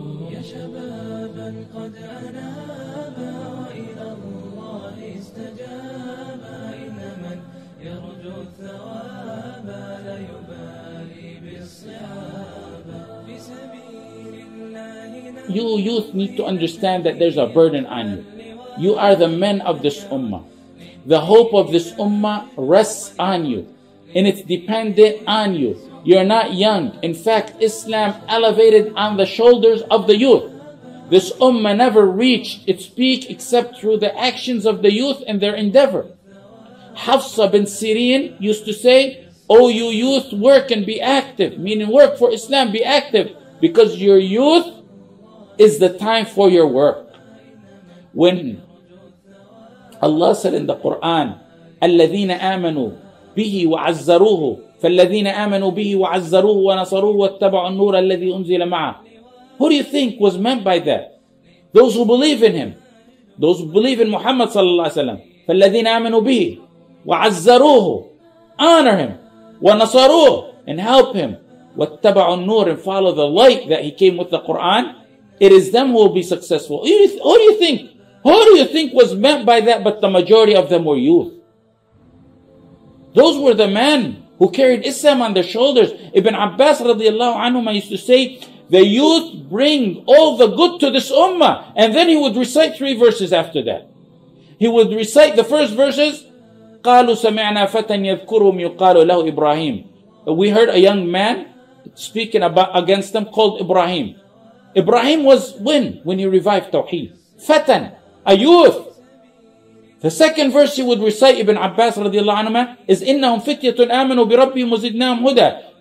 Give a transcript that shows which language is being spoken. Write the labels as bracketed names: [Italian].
[Arabic] يا شبابا قد أنابا وإلى الله استجابا إن من يرجو الثواب لا يبالي بالصعاب في سبيل الله. [English] You youth need to understand that there's a burden on you. You are the men of this ummah. The hope of this ummah rests on you, and it's dependent on you. You're not young. In fact, Islam elevated on the shoulders of the youth. This ummah never reached its peak except through the actions of the youth and their endeavor. Hafظه bin Sirin used to say, "Oh, you youth, work and be active," meaning work for Islam, be active, because your youth is the time for your work. When Allah said in the Quran, [Arabic] الَّذِينَ آمَنُوا بِهِ وَعَزَّرُوهُ فَالَّذِينَ آمَنُوا بِهِ وَعَزَّرُوهُ وَنَصَرُوهُ وَاتَّبَعُوا النُّورَ الَّذِي أُنزِلَ مَعَهُ. [English] Who do you think was meant by that? Those who believe in him. Those who believe in Muhammad sallallahu alaihi wasallam. [Arabic] فَالَّذِينَ آمَنُوا بِهِ وَعَزَّرُوهُ. [English] Honor him. [Arabic] وَنَصَرُوهُ. [English] And help him. [Arabic] وَاتَّبَعُوا النُّورَ. [English] And follow the light that he came with the Quran. It is them who will be successful. Who do you think? Who do you think was meant by that? But the majority of them were youth. Those were the men who carried Islam on their shoulders. Ibn Abbas radiallahu anhu used to say, the youth bring all the good to this ummah. And then he would recite 3 verses after that. He would recite the first verses, [Arabic] قَالُوا سَمِعْنَا فَتًى يَذْكُرُهُمْ يُقَالُ لَهُ إِبْرَاهِيم. [English] We heard a young man speaking against them called Ibrahim. Ibrahim was when he revived Tawheed. Fatan, a youth. The second verse he would recite, Ibn Abbas radiallahu anhu, is [Arabic] إِنَّهُمْ فِتْيَةٌ آمَنُوا بِرَبِّهِمْ وَزِدْنَاهُمْ هُدًى.